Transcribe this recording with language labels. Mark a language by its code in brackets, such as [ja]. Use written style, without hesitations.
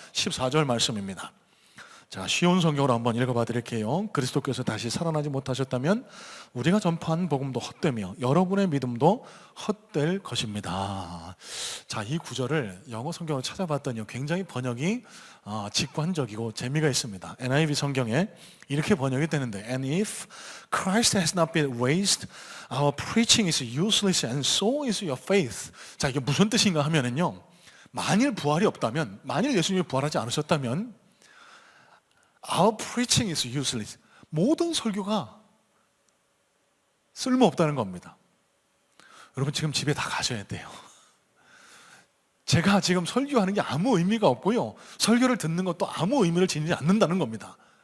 [ko] 14절 말씀입니다. 자, 쉬운 성경으로 한번 읽어봐 드릴게요. 그리스도께서 다시 살아나지 못하셨다면 우리가 전파한 복음도 헛되며 여러분의 믿음도 헛될 것입니다. 자, 이 구절을 영어 성경으로 찾아봤더니 굉장히 번역이 직관적이고 재미가 있습니다. NIV 성경에 이렇게 번역이 되는데, [en] And if Christ has not been raised, our preaching is useless and so is your faith. [ko] 자, 이게 무슨 뜻인가 하면은요, 만일 부활이 없다면, 만일 예수님이 부활하지 않으셨다면 [en] Our preaching is useless. [ko] 모든 설교가 쓸모없다는 겁니다. 여러분, 지금 집에 다 가셔야 돼요. 제가 지금 설교하는 게 아무 의미가 없고요, 설교를 듣는 것도 아무 의미를 지니지 않는다는 겁니다.